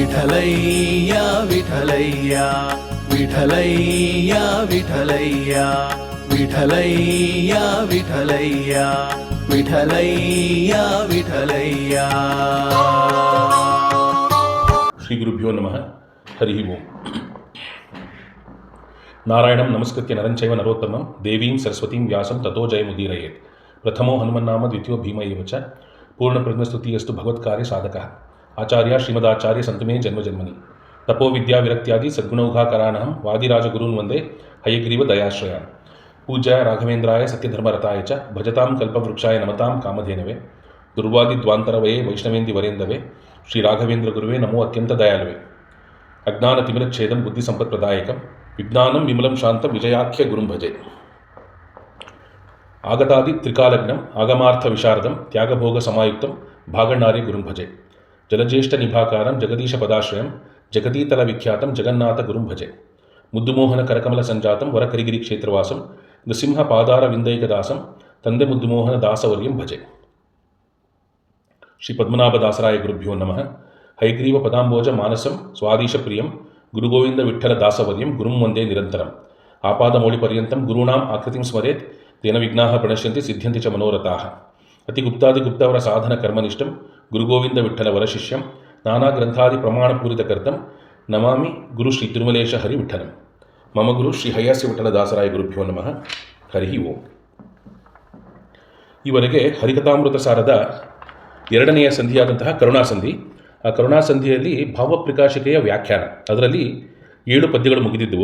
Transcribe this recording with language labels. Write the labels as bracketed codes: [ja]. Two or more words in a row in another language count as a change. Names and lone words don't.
[sa] ವಿಠಲಯ್ಯ ವಿಠಲಯ್ಯ ವಿಠಲಯ್ಯ ವಿಠಲಯ್ಯ ವಿಠಲಯ್ಯ ವಿಠಲಯ್ಯ ವಿಠಲಯ್ಯ ವಿಠಲಯ್ಯ. ಶ್ರೀ ಗುರುಭ್ಯೋ ನಮಃ. ಹರಿ ಓಂ. ನಾರಾಯಣಂ ನಮಸ್ಕೃತ್ಯ ನರಂಚೈವ ನರೋತ್ತಮಂ ದೇವೀಂ ಸರಸ್ವತೀಂ ವ್ಯಾಸಂ ತಥೋ ಜಯಮುದೀರಯೇತ್. ಪ್ರಥಮೋ ಹನುಮನ್ನಾಮ ದ್ವಿತೀಯೋ ಭೀಮ ಏವ ಚ. ಪೂರ್ಣಪ್ರಜ್ಞಸ್ತುತಿಯಸ್ತು ಭಗವತ್ಕಾರ್ಯ ಸಾಧಕಃ ಆಚಾರ್ಯ ಶ್ರೀಮದಾಚಾರ್ಯ ಸಂತಮೇ ಜನ್ಮಜನ್ಮನಿ. ತಪೋ ವಿದ್ಯಾ ವಿರಕ್ತ್ಯಾದಿ ಸದ್ಗುಣೌಘಾಕರಾನಹಂ ವಾದಿರಾಜಗುರೂನ್ ವಂದೇ ಹಯಗ್ರೀವ ದಯಾಶ್ರಯ. ಪೂಜ್ಯ ರಾಘವೇಂದ್ರಾಯ ಸತ್ಯಧರ್ಮರತಾಯ ಚ ಭಜತಾಂ ಕಲ್ಪವೃಕ್ಷಾಯ ನಮತಾಂ ಕಾಮಧೇನವೇ. ದುರ್ವಾದಿದ್ವಾಂತರವಯೇ ವೈಷ್ಣವೇಂದಿ ವರೇಂದವೇ. ಶ್ರೀ ರಾಘವೇಂದ್ರ ಗುರುವೇ ನಮೋ ಅತ್ಯಂತ ದಯಾಳುವೆ. ಅಜ್ಞಾನತಿಮಿರಚ್ಛೇದಂ ಬುದ್ಧಿ ಸಂಪತ್ಪ್ರದಾಯಕಂ ವಿಜ್ಞಾನಂ ವಿಮಲಂ ಶಾಂತಂ ವಿಜಯಾಖ್ಯ ಗುರುಂ ಭಜೆ. ಆಗತಾದಿ ತ್ರಿಕಾಲಜ್ಞಂ ಆಗಮಾರ್ಥ ವಿಶಾರದಂ ತ್ಯಾಗಭೋಗ ಸಮಾಯುಕ್ತಂ ಭಾಗಣ್ಣಾರ್ಯ ಗುರುಂ ಭಜೆ. ಜಲಜ್ಯೇಷ್ಠ ನಿಭಾಕಾರಂ ಜಗದೀಶ ಪದಾಶ್ರಯಂ ಜಗದೀತಲ ವಿಖ್ಯಾತಂ ಜಗನ್ನಾಥ ಗುರುಂ ಭಜೆ. ಮುದ್ದುಮೋಹನ ಕರಕಮಲ ಸಂಜಾತಂ ವರಕರಿಗಿರಿ ಕ್ಷೇತ್ರವಾಸಂ ನೃಸಿಂಹ ಪಾದಾರ ವಿಂದೈಕದಾಸಂ ತಂದೆ ಮುದ್ದುಮೋಹನ ದಾಸವರ್ಯಂ ಭಜೆ. ಶ್ರೀ ಪದ್ಮನಾಭದಾಸರಾಯ ಗುರುಭ್ಯೋ ನಮಃ. ಹೈಗ್ರೀವ ಪದಾಂಬೋಜ ಮಾನಸಂ ಸ್ವಾದೀಶ ಪ್ರಿಯಂ ಗುರುಗೋವಿಂದ ವಿಠಲ ದಾಸವರ್ಯಂ ಗುರುಂ ವಂದೇ ನಿರಂತರಂ. ಆಪಾದಮೌಳಿ ಪರ್ಯಂತಂ ಗುರುಣಾಂ ಆಕೃತಿಂ ಸ್ಮರೇತ್ ತೇನ ವಿಘ್ನಾಃ ಪ್ರಣಶ್ಯಂತಿ ಸಿದ್ಧ್ಯಂತಿ ಚ ಮನೋರಥಾಃ. ಅತಿಗುಪ್ತಾದಿಗುಪ್ತವರ ಸಾಧನ ಕರ್ಮನಿಷ್ಠಂ ಗುರುಗೋವಿಂದ ವಿಠಲ ವರಶಿಷ್ಯಂ ನಾನಾ ಗ್ರಂಥಾದಿ ಪ್ರಮಾಣಪೂರಿತ ಕರ್ತಂ ನಮಾಮಿ ಗುರು ಶ್ರೀ ತಿರುಮಲೇಶ ಹರಿ ವಿಠಲಂ. ಮಮ ಗುರು ಶ್ರೀ ಹಯ್ಯಾಸ್ಯ ವಿಠಲ ದಾಸರಾಯ ಗುರುಭ್ಯೋ ನಮಃ. ಹರಿ ಓಂ. [kn] ಈವರೆಗೆ ಹರಿಕಥಾಮೃತ ಸಾರದ ಎರಡನೆಯ ಸಂಧಿಯಾದಂತಹ ಕರುಣಾಸಂಧಿ, ಆ ಕರುಣಾಸಂಧಿಯಲ್ಲಿ ಭಾವಪ್ರಕಾಶಿಕೆಯ ವ್ಯಾಖ್ಯಾನ, ಅದರಲ್ಲಿ 7 ಪದ್ಯಗಳು ಮುಗಿದಿದ್ದವು.